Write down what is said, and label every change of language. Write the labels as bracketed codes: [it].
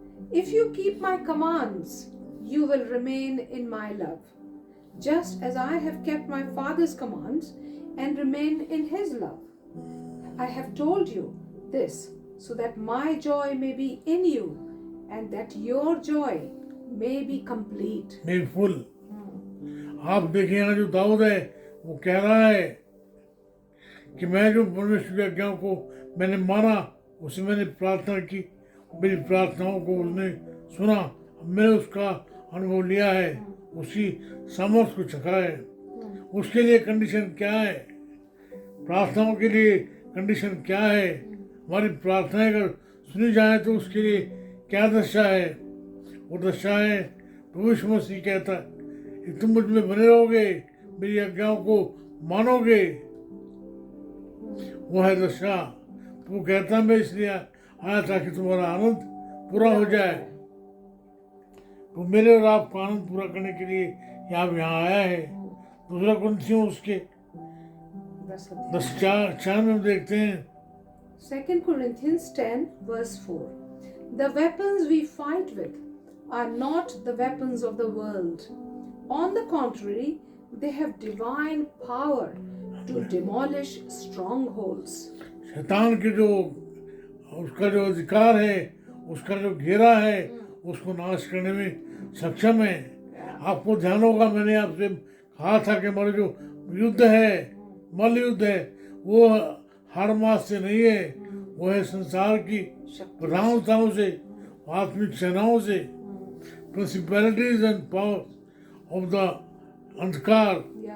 [en] If you keep my commands, you will remain in my love, just as I have kept my Father's commands and remain in his love. I have told you this so that my joy may be in you and that your joy may be complete. [hi] May full. आप देखें यहाँ जो दाऊद है वो कह रहा है कि मैं जो परमेश्वर की आज्ञाओं को मैंने माना, उसे मैंने प्रार्थना की, मेरी प्रार्थनाओं को उसने सुना, मैंने उसका अनुभव लिया है, उसकी सामर्थ को चखा है। उसके लिए कंडीशन क्या है? प्रार्थनाओं के लिए कंडीशन क्या है? हमारी प्रार्थनाएं अगर सुनी जाए तो उसके लिए क्या दशा है? वो दशा है, प्रभु यीशु मसीह कहता है कि तुम मुझ में बने रहोगे, मेरी आज्ञाओं को मानोगे, वो है दशा। तो वो कहता मैं इसलिए आया ताकि तुम्हारा आनंद पूरा हो जाए। तो मेरे और आपका आनंद पूरा करने के लिए यहाँ आया है। दूसरा कुरिन्थियों उसके 10:4 में हम देखते हैं, [en] 2 Corinthians 10 verse 4. The weapons we fight with are not the weapons of the world. On the contrary, they have divine power to demolish strongholds. [hi] शैतान के जो उसका जो अधिकार है, उसका जो घेरा है, उसको नाश करने में सक्षम है। आपको ध्यान होगा मैंने आपसे कहा था कि हमारा जो युद्ध है, मल्ल युद्ध है, वो हर मास से नहीं है, वो है संसार की प्रधानताओं से, आत्मिक सेनाओं से, [en] principalities and power of the [hi] अंधकार,